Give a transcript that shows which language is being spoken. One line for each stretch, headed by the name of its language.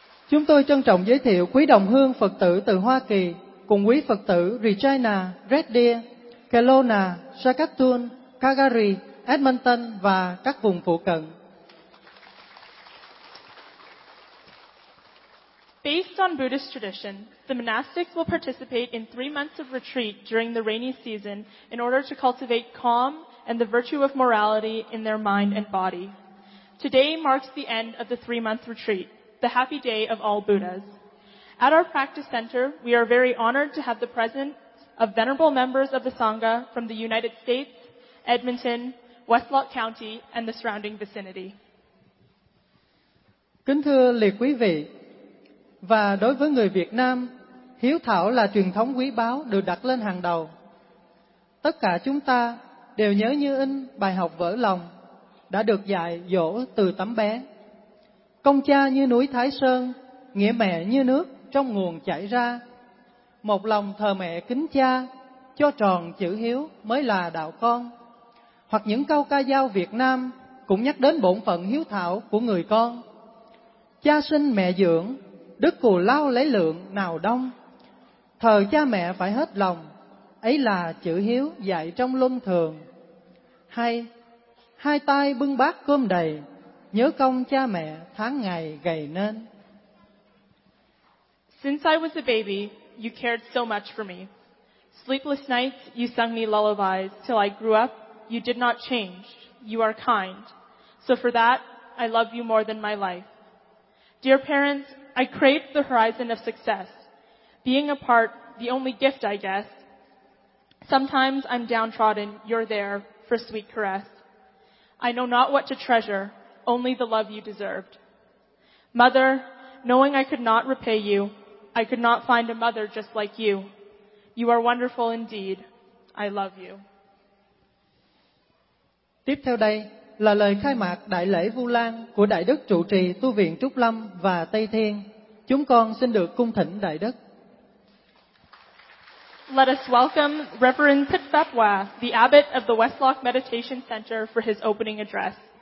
Vietnamese: Chúng tôi trân trọng giới thiệu quý đồng hương Phật tử từ Hoa Kỳ cùng quý Phật tử Regina, Red Deer, Kelowna, Saskatoon, Calgary, Edmonton và các vùng phụ cận.
English: Based on Buddhist tradition, the monastics will participate in 3 months of retreat during the rainy season in order to cultivate calm and the virtue of morality in their mind and body. Today marks the end of the 3-month retreat, the happy day of all Buddhas. At our practice center, we are very honored to have the presence of venerable members of the Sangha from the United States, Edmonton, Westlock County, and the surrounding vicinity.
Vietnamese: Kính thưa lễ quý vị, và đối với người Việt Nam, hiếu thảo là truyền thống quý báu được đặt lên hàng đầu. Tất cả chúng ta đều nhớ như in bài học vỡ lòng đã được dạy dỗ từ tấm bé. Công cha như núi Thái Sơn, nghĩa mẹ như nước trong nguồn chảy ra. Một lòng thờ mẹ kính cha, cho tròn chữ hiếu mới là đạo con. Hoặc những câu ca dao Việt Nam cũng nhắc đến bổn phận hiếu thảo của người con. Cha sinh mẹ dưỡng, đức cù lao lấy lượng nào đông. Thờ cha mẹ phải hết lòng, ấy là chữ hiếu dạy trong luân thường. Hay, hai tay bưng bát cơm đầy, nhớ công cha mẹ tháng ngày gầy nên.
English: Since I was a baby, you cared so much for me. Sleepless nights, you sung me lullabies. Till I grew up, you did not change. You are kind. So for that, I love you more than my life. Dear parents, I crave the horizon of success. Being a part, the only gift, I guess. Sometimes I'm downtrodden, you're there for sweet caress. I know not what to treasure, only the love you deserved. Mother, knowing I could not repay you, I could not find a mother just like you. You are wonderful indeed. I love you.
Vietnamese: Tiếp theo đây là lời khai mạc Đại lễ Vu Lan của Đại Đức Trụ Trì Tu Viện Trúc Lâm và Tây Thiên. Chúng con xin được cung thỉnh Đại Đức.
English: Let us welcome Reverend Thitphat Wa, the Abbot of the Westlock Meditation Center, for his opening address.